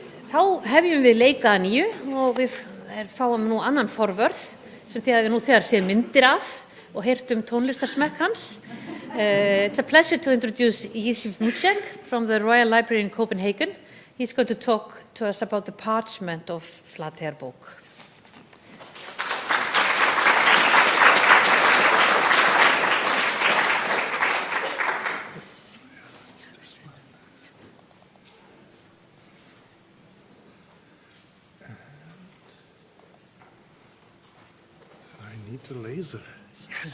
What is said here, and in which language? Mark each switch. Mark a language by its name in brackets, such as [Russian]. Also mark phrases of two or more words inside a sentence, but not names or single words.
[Icelandic] Þá hefjum við leika að nýju og við fáum nú annan forvörð sem þið hafið nú þegar séð myndir af og heyrt tónlistarsmekk hans. [English] It's a pleasure to introduce Jiři Vnouček from the Royal Library in Copenhagen. He's going to talk to us about the parchment of Flateyjarbók. I need a laser. Yes.